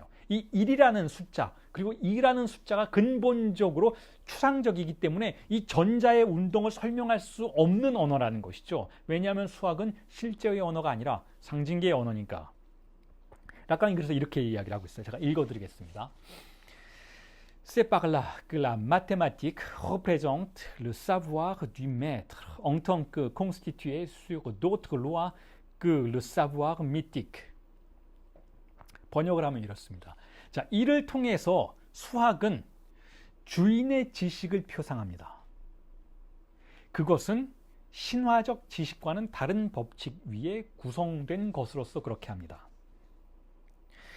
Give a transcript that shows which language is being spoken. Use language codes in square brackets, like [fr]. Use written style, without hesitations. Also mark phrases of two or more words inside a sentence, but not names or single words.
[ko] 이 1이라는 숫자 그리고 2라는 숫자가 근본적으로 추상적이기 때문에 이 전자의 운동을 설명할 수 없는 언어라는 것이죠. 왜냐하면 수학은 실제의 언어가 아니라 상징계의 언어니까. 락강이 그래서 이렇게 이야기를 하고 있어요. 제가 읽어드리겠습니다. [fr] C'est par là que la mathématique représente le savoir du maître en tant que constitué sur d'autres lois que le savoir mythique. [ko] 번역을 하면 이렇습니다. 자, 이를 통해서 수학은 주인의 지식을 표상합니다. 그것은 신화적 지식과는 다른 법칙 위에 구성된 것으로서 그렇게 합니다.